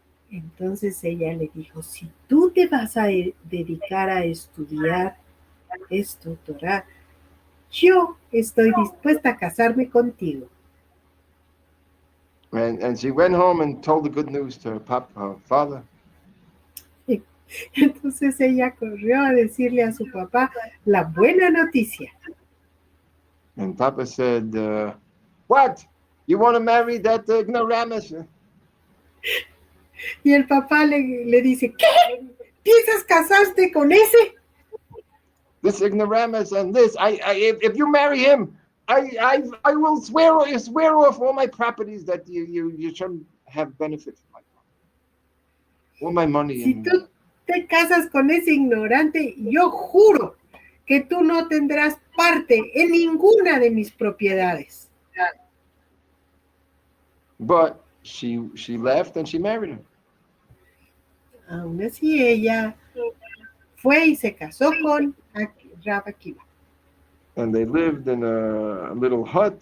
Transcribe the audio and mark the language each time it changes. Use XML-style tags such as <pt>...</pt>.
<es>Entonces ella le dijo: si tú te vas a dedicar a estudiar esto, Torah, yo estoy dispuesta a casarme contigo.</es> <en>And she went home and told the good news to her father.</en> <es>Entonces ella corrió a decirle a su papá la buena noticia.</es> <en>And Papa said, "What? You want to marry that ignoramus?"</en> <es>Y el papá le dice, ¿qué? ¿Piensas casarte con ese?</es> <en>This ignoramus and this. If you marry him, I will swear off all my properties that you shouldn't have benefit from my property, all my money.</en> <es>Si tú te casas con ese ignorante, yo juro que tú no tendrás parte en ninguna de mis propiedades.</es> <en>But she left and she married him.</en> <es>Aún así ella fue y se casó con Rav Akiva.</es> <en>And they lived in a little hut.</en>